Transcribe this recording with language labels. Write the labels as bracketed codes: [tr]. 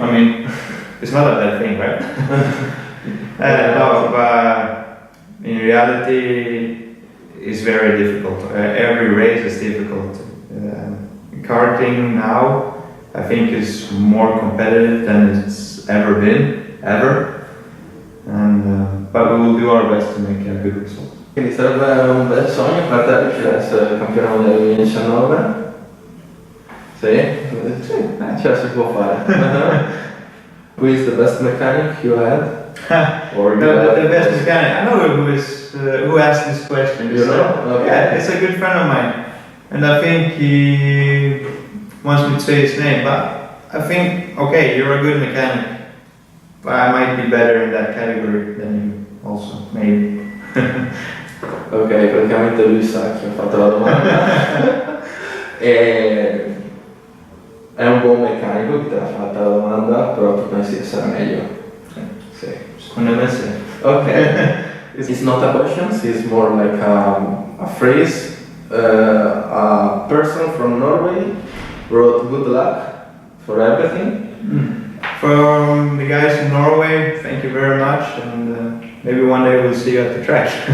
[en] I mean, it's not a bad thing, right? No, but in reality, it's very difficult. Every race is difficult. Karting now, I think, is more competitive than it's ever been, ever. And, but we will do our best to make a good result. [it] Quindi sarebbe un bel sogno per te riuscire ad essere campione mondiale 2019? Sì? Sì, ce la si può fare. [en] Who is the best mechanic you had? Or the best mechanic. I know who asked this question. You know? Okay. Yeah, it's a good friend of mine, and I think he wants me to say his name. But I think, okay, you're a good mechanic, but I might be better in that category than you. also, maybe. [it] Ok, praticamente lui sa chi ha fatto la domanda. È un buon meccanico che te l'ha fatta la domanda, però tu pensi di essere meglio. Sì. Secondo me sì. Ok. [en] It's not a question, it's more like a phrase. A person from Norway wrote good luck for everything. From the guys in Norway, thank you very much, and maybe one day we'll see you at the track.